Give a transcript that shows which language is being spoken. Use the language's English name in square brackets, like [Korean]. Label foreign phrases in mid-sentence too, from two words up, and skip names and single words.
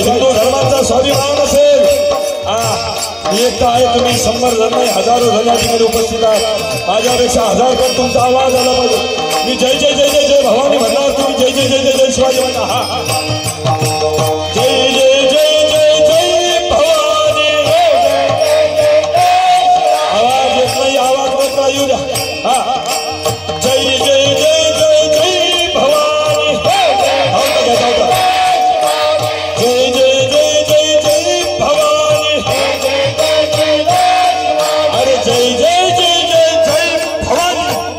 [Marathi] हिंदू धर्माचा स्वाभिमान असेल मी एकटा आहे तुम्ही 100 जण नाही हजारो जण या ठिकाणी उपस्थित आहात माझ्यापेक्षा 1000 पण तुमचा आवाज आला पाहिजे मी जय जय जय जय जय भवानी म्हणणार तुम्ही जय जय जय जय जय शिवाजी म्हणा हा जय जय जय जय जय भवानी आवाज येत नाही आवाज मोठा येऊ द्या हा जय जय जय जय जय भवानी जय जय जय जय जय भवानी अरे जय जय जय जय जय भवानी